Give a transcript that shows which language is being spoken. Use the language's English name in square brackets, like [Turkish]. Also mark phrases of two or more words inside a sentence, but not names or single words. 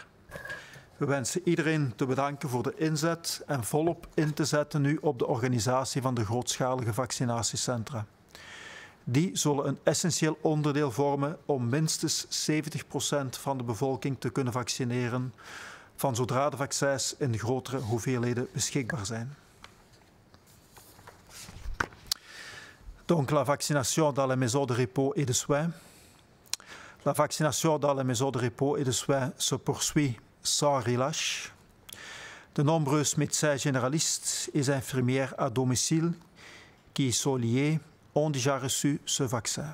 [Dutch] We wensen iedereen te bedanken voor de inzet en volop in te zetten nu op de organisatie van de grootschalige vaccinatiecentra. Die zullen een essentieel onderdeel vormen om minstens 70% van de bevolking te kunnen vaccineren, van zodra de vaccins in grotere hoeveelheden beschikbaar zijn. [French] Donc la vaccination dans les maisons de repos et de soins. La vaccination dans les maisons de repos et de soins se poursuit sans relâche. De nombreux médecins généralistes et infirmières à domicile qui y sont liés ont déjà reçu ce vaccin.